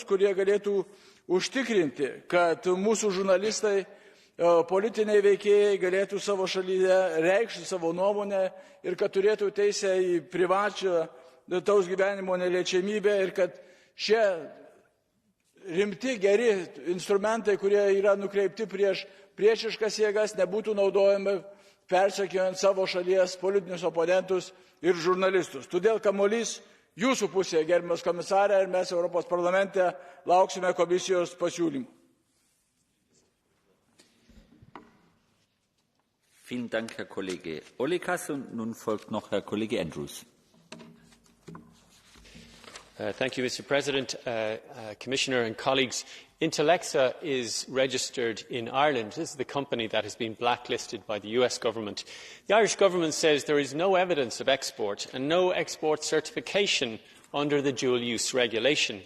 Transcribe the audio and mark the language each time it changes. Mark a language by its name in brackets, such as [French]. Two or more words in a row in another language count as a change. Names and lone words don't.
[Lithuanian] kurie galėtų užtikrinti, kad mūsų žurnalistai, politiniai veikėjai galėtų savo šalyje reikšti savo nuomonę ir kad turėtų teisę į privačią taus gyvenimo neliečiamybę ir kad šie rimti, geri instrumentai, kurie yra nukreipti prieš priešiškas jėgas, nebūtų naudojami persekiojant savo šalies politinius oponentus ir žurnalistus. Todėl kamuolys jūsų pusėje, gerbiamas komisarė, ir mes Europos parlamente lauksime komisijos pasiūlymų. [German] Vielen Dank, Herr Kollege Olekas. Und nun folgt noch Herr Kollege Andrews. [English] Thank you, Mr. President, Commissioner and colleagues. Intellexa is registered in Ireland. This is the company that has been blacklisted by the US government. The Irish government says there is no evidence of export and no export certification under the dual-use regulation.